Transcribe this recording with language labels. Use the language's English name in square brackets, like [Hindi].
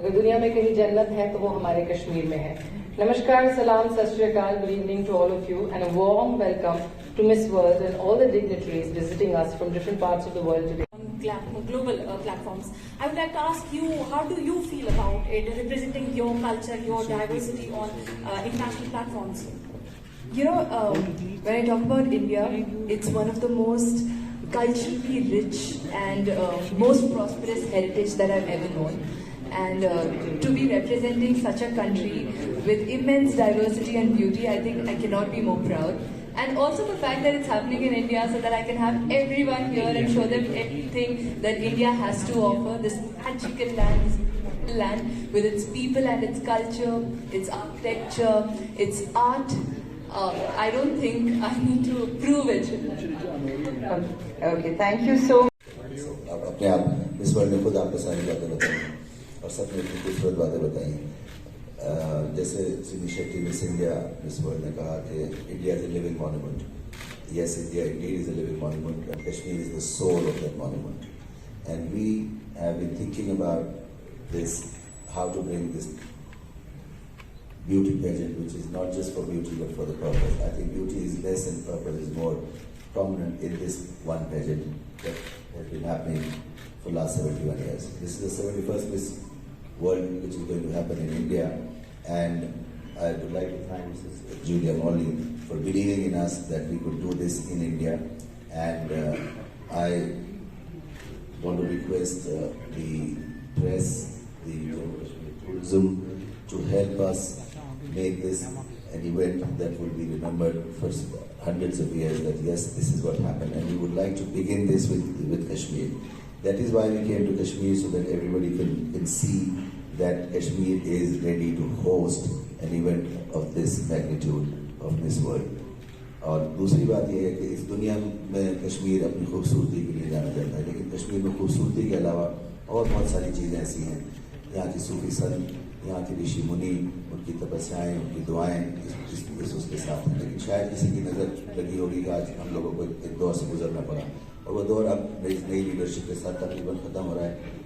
[Hindi] दुनिया में कहीं जन्नत है तो वो हमारे कश्मीर में है. [English] Namaskar, salam, sat shri akal, good evening to all of you, and a warm welcome to Miss World and all the dignitaries visiting us from different parts of the world today. On global platforms, I would like to ask you, how do you feel about it, representing your culture, your diversity on international platforms? You know, when I talk about India, it's one of the most culturally rich and most prosperous heritage that I've ever known. And to be representing such a country with immense diversity and beauty, I think I cannot be more proud. And also the fact that it's happening in India, so that I can have everyone here and show them everything that India has to offer, this magical land with its people and its culture, its architecture, its art. I don't think I need to prove it. Okay, thank you so much. [Hindi] अपने आप इस world में खुद आपको सारी बातें बताई और सबने इतनी खूबसूरत बातें बताई. जैसे सिनी Shetty miss India miss world ने कहा कि [English] India is a living monument. Yes, India indeed is a living monument, and Kashmir is the soul of that monument. And we have been thinking about this, how to bring this beauty pageant, which is not just for beauty but for the purpose. I think beauty is less and purpose is more prominent in this one pageant that has been happening for the last 71 years. This is the 71st Miss World which is going to happen in India, and I would like to thank Mrs. Julia Morley for believing in us that we could do this in India, and I want to request the press, the tourism to help us make this an event that will be remembered for hundreds of years, that yes, this is what happened, and we would like to begin this with Kashmir. That is why we came to Kashmir, so that everybody can see that Kashmir is ready to host an event of this magnitude of Miss World. [Hindi] और दूसरी बात यह है कि इस दुनिया में कश्मीर अपनी खूबसूरती के लिए जाना जाता है, लेकिन कश्मीर में खूबसूरती के अलावा और बहुत सारी चीज़ें ऐसी हैं. यहाँ की सूफी संत, यहाँ के ऋषि मुनि, उनकी तपस्याएं, उनकी दुआएं इस उसके साथ हैं. लेकिन शायद किसी की नज़र लगी होगी कि आज हम लोगों को एक दौर से गुजरना पड़ा, और वो दौर अब नई लीडरशिप के साथ तकरीबन ख़त्म हो रहा है.